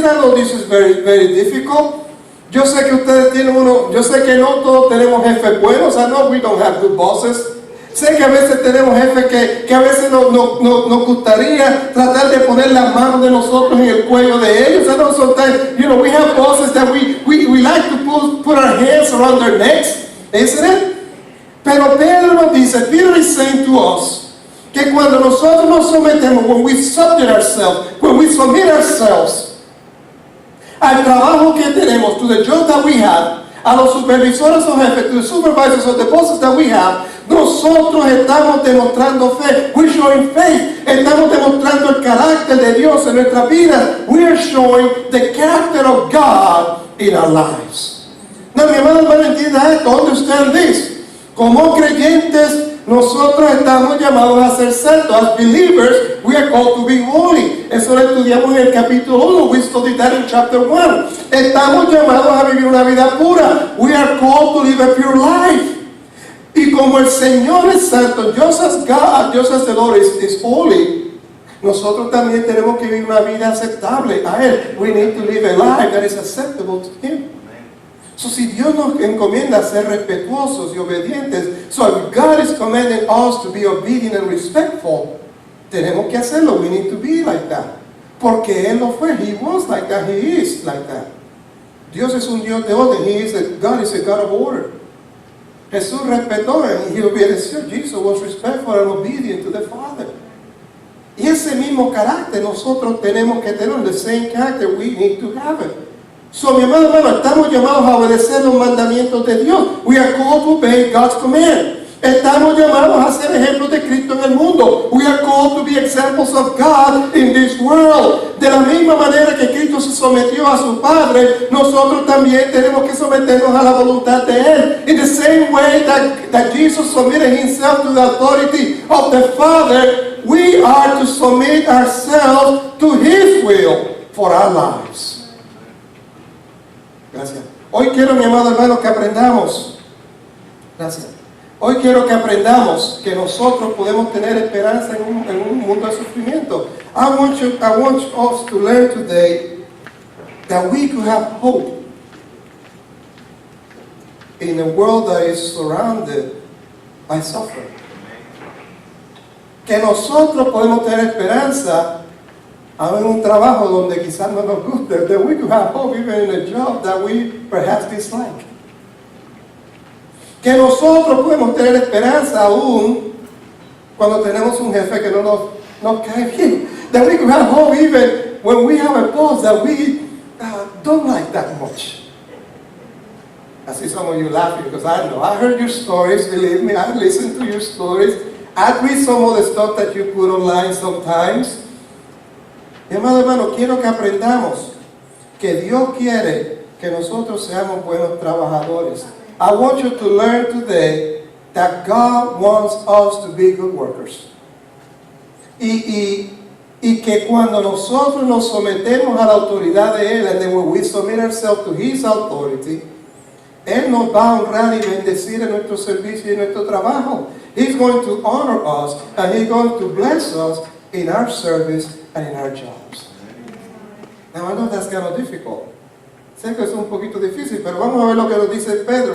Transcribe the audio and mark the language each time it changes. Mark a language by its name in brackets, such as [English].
[English] I know this is very, very difficult. [Spanish] Yo sé que ustedes tienen yo sé que no todos tenemos jefes buenos. [English] I know we don't have good bosses. [Spanish] Sé que a veces tenemos jefes que a veces nos gustaría tratar de poner las manos de nosotros en el cuello de ellos. [English] I know sometimes, we have bosses that we like to put our hands around their necks, isn't it? [Spanish] Pero Pedro nos dice, [English] Peter is saying to us, [Spanish] que cuando nosotros nos sometemos, [English] when we submit ourselves [Spanish] al trabajo que tenemos, [English] to the job that we have, [Spanish] a los supervisores o jefes, [English] to the supervisors or the bosses that we have, [Spanish] nosotros estamos demostrando fe. [English] We're showing faith. [Spanish] Estamos demostrando el carácter de Dios en nuestras vidas. [English] We are showing the character of God in our lives. [Spanish] Now, mi hermano, entienda esto. [English] Understand this. [Spanish] Como creyentes, nosotros estamos llamados a ser santos. [English] As believers, we are called to be holy. [Spanish] Eso lo estudiamos en el capítulo 1. [English] We studied that in chapter 1. [Spanish] Estamos llamados a vivir una vida pura. [English] We are called to live a pure life. [Spanish] Y como el Señor es santo, [English] just as God, just as the Lord is holy, [Spanish] nosotros también tenemos que vivir una vida aceptable a Él. [English] We need to live a life that is acceptable to Him. [Spanish] So, si Dios nos encomienda a ser respetuosos y obedientes, [English] so if God is commanding us to be obedient and respectful, [Spanish] tenemos que hacerlo. [English] We need to be like that. [Spanish] Porque Él lo fue. [English] He was like that. He is like that. [Spanish] Dios es un Dios de orden. [English] God is a God of order. [Spanish] Jesús respetó y obedeció. [English] Jesus was respectful and obedient to the Father. [Spanish] Y ese mismo carácter nosotros tenemos que tener. [English] The same character we need to have it. [Spanish] So, mi amado hermano, estamos llamados a obedecer los mandamientos de Dios. [English] We are called to obey God's command. [Spanish] Estamos llamados a ser ejemplos de Cristo en el mundo. [English] We are called to be examples of God in this world. [Spanish] De la misma manera que Cristo se sometió a su Padre, nosotros también tenemos que someternos a la voluntad de Él. [English] In the same way that Jesus submitted Himself to the authority of the Father, we are to submit ourselves to His will for our lives. [Spanish] Gracias. Hoy quiero, mi amado hermano, que aprendamos. Gracias. Hoy quiero que aprendamos que nosotros podemos tener esperanza en un mundo de sufrimiento. [English] I want us to learn today that we could have hope in a world that is surrounded by suffering. [Spanish] Que nosotros podemos tener esperanza en un trabajo donde quizás no nos guste. [English] That we could have hope even in a job that we perhaps dislike. [Spanish] Que nosotros podemos tener esperanza aún cuando tenemos un jefe que no nos cae bien. [English] That we can have hope even when we have a boss that we don't like that much. I see some of you laughing because I know. I heard your stories, believe me. I listened to your stories. I read some of the stuff that you put online sometimes. [Spanish] Mi amado hermano, quiero que aprendamos que Dios quiere que nosotros seamos buenos trabajadores. [English] I want you to learn today that God wants us to be good workers. [Spanish] Y que cuando nosotros nos sometemos a la autoridad de Él, [English] and then when we submit ourselves to His authority, [Spanish] Él nos va a honrar y bendecir en nuestro servicio y en nuestro trabajo. [English] He's going to honor us and He's going to bless us in our service and in our jobs. Now I know that's kind of difficult. [Spanish] Sé que es un poquito difícil, pero vamos a ver lo que nos dice Pedro.